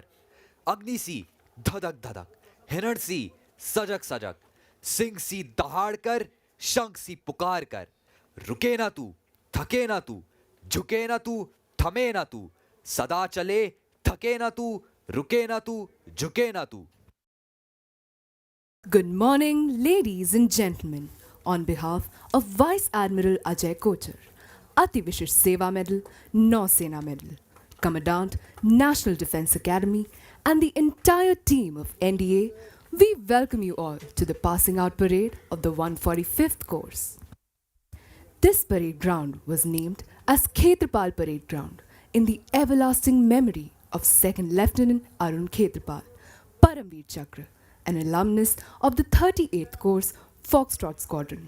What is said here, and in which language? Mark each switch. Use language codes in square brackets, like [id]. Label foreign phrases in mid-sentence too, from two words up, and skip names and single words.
[hi] अग्नि सी धधक धधक, हिरण सी सजग सजग, सिंह सी दहाड़ कर, शंख सी पुकार कर। रुके ना तू, थके ना तू, झुके ना तू, थमे ना तू, सदा चले, थके ना तू, रुके ना तू, झुके ना तू। [en] Good morning, ladies and gentlemen. On behalf of Vice Admiral Ajay Kochar, Ati Vishish Seva Medal, Nausena Medal, Commandant, National Defence Academy, and the entire team of NDA, we welcome you all to the passing out parade of the 145th course. This parade ground was named as Khetrapal Parade Ground in the everlasting memory of 2nd Lieutenant Arun Khetrapal, Paramveer Chakra, an alumnus of the 38th Course Foxtrot Squadron.